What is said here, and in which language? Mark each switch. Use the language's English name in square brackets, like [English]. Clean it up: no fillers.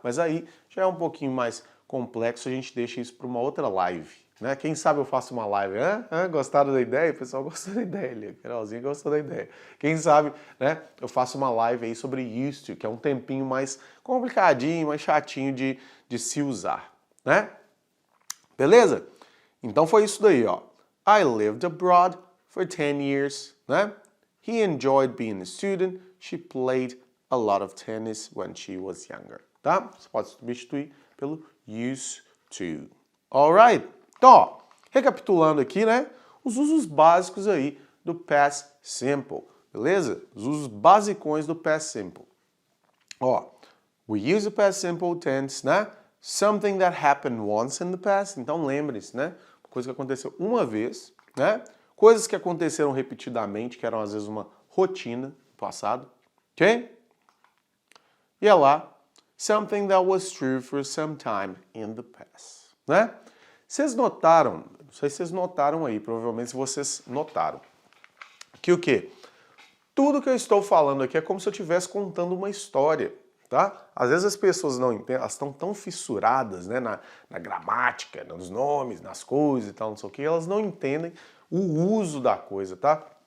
[Portuguese] Mas aí já é um pouquinho mais complexo, a gente deixa isso para uma outra live, né? Quem sabe eu faço uma live, gostaram da ideia? O pessoal gostou da ideia ali, a Carolzinha gostou da ideia. Quem sabe, né, eu faço uma live aí sobre used to, que é um tempinho mais complicadinho, mais chatinho de se usar, né? Beleza? Então foi isso daí, ó. [English] I lived abroad for 10 years, né? He enjoyed being a student. She played a lot of tennis when she was younger, tá? [Portuguese] Você pode substituir pelo used to. Alright? Então, ó, recapitulando aqui, né? Os usos básicos aí do past simple, beleza? Os usos basicões do past simple. [English] Ó, we use the past simple tense, né? Something that happened once in the past. [Portuguese] Então lembre-se, né? Coisa que aconteceu uma vez, né? Coisas que aconteceram repetidamente, que eram às vezes uma rotina no passado, ok? E é lá, [English] something that was true for some time in the past, né? [Portuguese] Vocês notaram, não sei se vocês notaram aí, provavelmente vocês notaram, que o quê? Tudo que eu estou falando aqui é como se eu estivesse contando uma história, tá? Às vezes as pessoas não entendem, elas estão tão fissuradas, né, na gramática, nos nomes, nas coisas e tal, não sei o que, elas não entendem o uso da coisa, tá?